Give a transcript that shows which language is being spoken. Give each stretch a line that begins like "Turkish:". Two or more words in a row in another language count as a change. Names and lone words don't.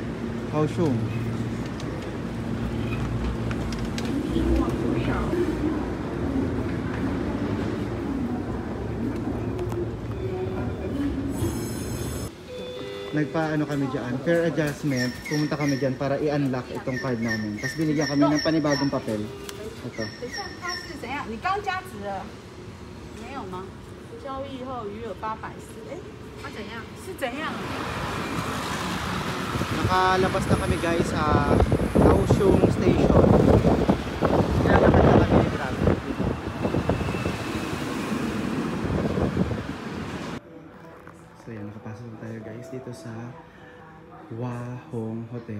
Filipino: Nagpa-ano kami dyan, fare adjustment. Pumunta kami dyan para i-unlock itong card namin. Tapos binigyan kami ng panibagong papel. Ito.
Chinese: 是怎样？你刚加值了？没有吗？交易后余额840。哎，它怎样？是怎样？
Filipino: Nakalabas na kami guys sa Kaohsiung Station. Nilalakad na kami, grabe. So yan, nakapasok na tayo guys dito sa Hwahong Hotel.